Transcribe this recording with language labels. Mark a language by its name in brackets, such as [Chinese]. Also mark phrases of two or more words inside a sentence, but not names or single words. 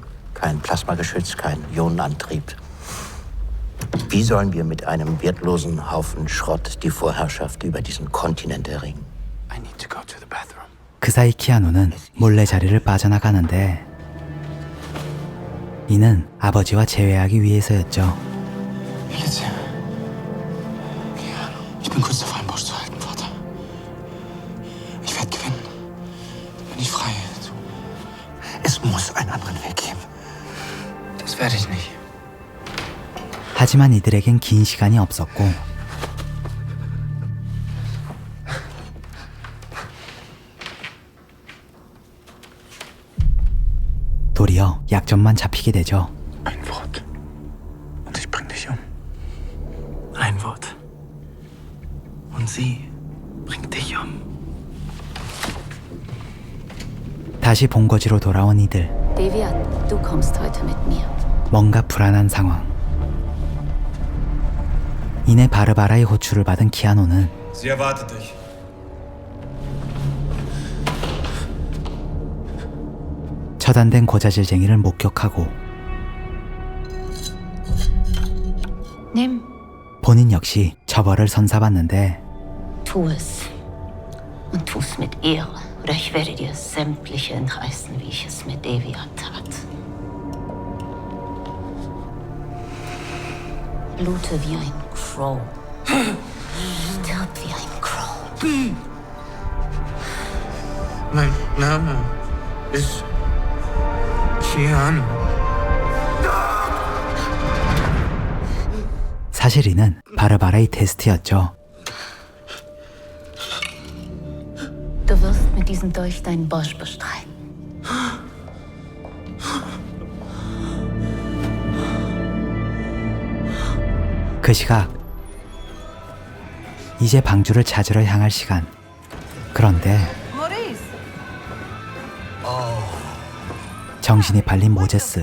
[German] Kein Plasmageschütz, kein Ionenantrieb. Wie sollen wir mit einem wertlosen Haufen Schrott die Vorherrschaft über diesen Kontinent erringen? [English] I need to go to the bathroom. [Korean] 그 사이 키아누는 몰래 자리를 빠져나가는데 이는 아버지와 재회하기 위해서였죠. [German] Militia. Ich bin kurz davor, einen Busch zu halten, Vater. Ich werde gewinnen. Bin ich frei. Es muss einen anderen Weg geben. Das werde ich nicht. [Korean] 하지만 이들에겐 긴 시간이 없었고 도리어 약점만 잡히게 되죠. [German] Ein Wort. Und ich bring dich um. Ein Wort. Und sie bringt dich um. [Korean] 다시 본거지로 돌아온 이들. [German] Deviat, du kommst heute mit mir. [Korean] 뭔가 불안한 상황. 이내 바르바라의 호출을 받은 키아노는 [German] Sie erwartet dich. [Korean] 처단된 고자질쟁이를 목격하고 [German] Nimm. [Korean] 본인 역시 처벌을 선사받는데 [German] Tu es. Und tu es mit Ehre, oder ich werde dir sämtliche entreißen, wie ich es mit Deviat tat. Blute wie ein Crow. Stirb wie ein Crow. Mein Name ist Keanu. [Korean] 사실 이는 바르바라의 테스트였죠. [German] Du wirst mit diesem Dolch deinen Bosch bestreiten. [Korean] 그 시각 이제 방주를 찾으러 향할 시간. 그런데 Maurice! 정신이 팔린 모제스.